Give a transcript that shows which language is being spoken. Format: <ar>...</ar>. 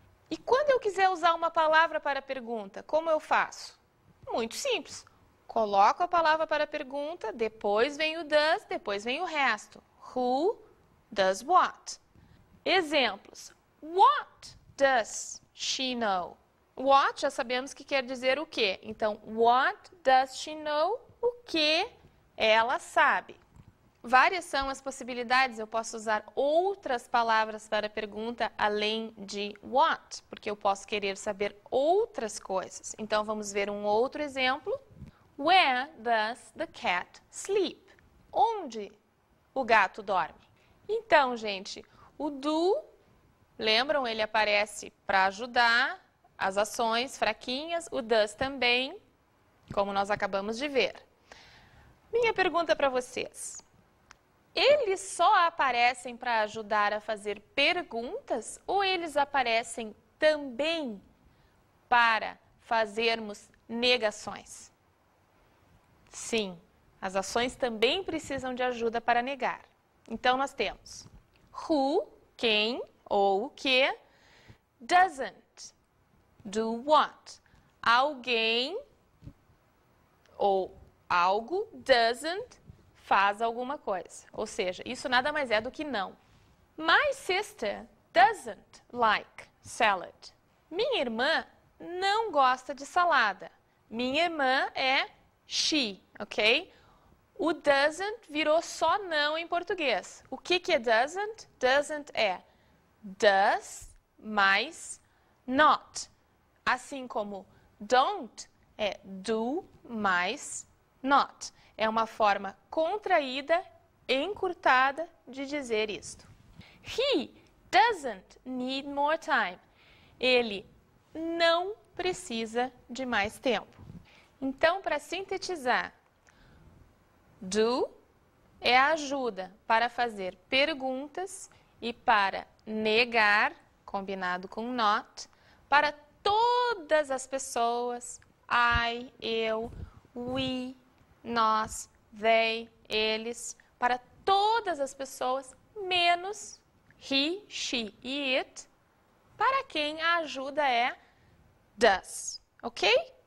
<pt>E quando eu quiser usar uma palavra para a pergunta, como eu faço? Muito simples. Coloco a palavra para a pergunta, depois vem o does, depois vem o resto.</pt> <en>Who does what?</en> <pt>Exemplos.</pt> <en>What does she know?</en> <pt>What já sabemos que quer dizer o quê. Então,</pt> <en>what does she know?</en> <pt>O que ela sabe. Várias são as possibilidades, eu posso usar outras palavras para a pergunta além de what, porque eu posso querer saber outras coisas. Então, vamos ver um outro exemplo.</pt> <en>Where does the cat sleep?</en> <pt>Onde o gato dorme? Então, gente, o do, lembram, ele aparece para ajudar as ações fraquinhas, o does também, como nós acabamos de ver. Minha pergunta para vocês. Eles só aparecem para ajudar a fazer perguntas ou eles aparecem também para fazermos negações? Sim, as ações também precisam de ajuda para negar. Então, nós temos who, quem ou o que,</pt> <en>doesn't do what.</en> <pt>Alguém ou algo doesn't faz alguma coisa. Ou seja, isso nada mais é do que não.</pt> <en>My sister doesn't like salad.</en> <pt>Minha irmã não gosta de salada. Minha irmã é she, ok? O doesn't virou só não em português. O que é doesn't? Doesn't é does mais not. Assim como don't é do mais not. É uma forma contraída, encurtada de dizer isto.</pt> <en>He doesn't need more time.</en> <pt>Ele não precisa de mais tempo. Então, para sintetizar, do é a ajuda para fazer perguntas e para negar, combinado com not, para todas as pessoas, I, eu, we, nós, they, eles, para todas as pessoas, menos he, she e it, para quem a ajuda é does, ok?</pt>